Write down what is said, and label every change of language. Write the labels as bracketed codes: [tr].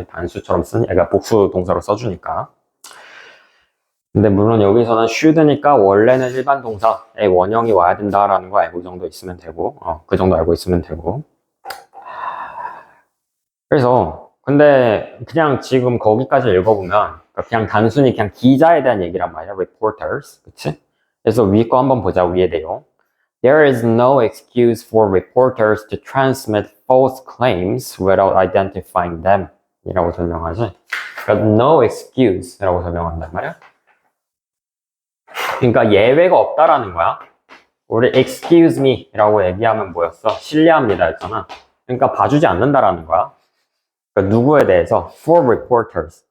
[ko] 단수처럼 그러니까 복수 동사로 써주니까. 근데 물론 여기서는 should니까 원래는 일반 동사의 원형이 와야 된다라는 거 알고 이 정도 있으면 되고, 그 정도 알고 있으면 되고. 그래서 근데 그냥 지금 거기까지 읽어보면 그냥 단순히 그냥 기자에 대한 얘기란 말이야. reporters, 그치? 그래서 위에 거 한번 보자. 위에 내용. [en] There is no excuse for reporters to transmit false claims without identifying them [ko] 이라고 설명하지. 그러니까 [en] no excuse [ko] 라고 설명한단 말이야. 그러니까 예외가 없다라는 거야. 우리 [en] excuse me [ko] 라고 얘기하면 뭐였어? 실례합니다 했잖아. 그러니까 봐주지 않는다라는 거야. 그러니까 누구에 대해서? [en] For reporters.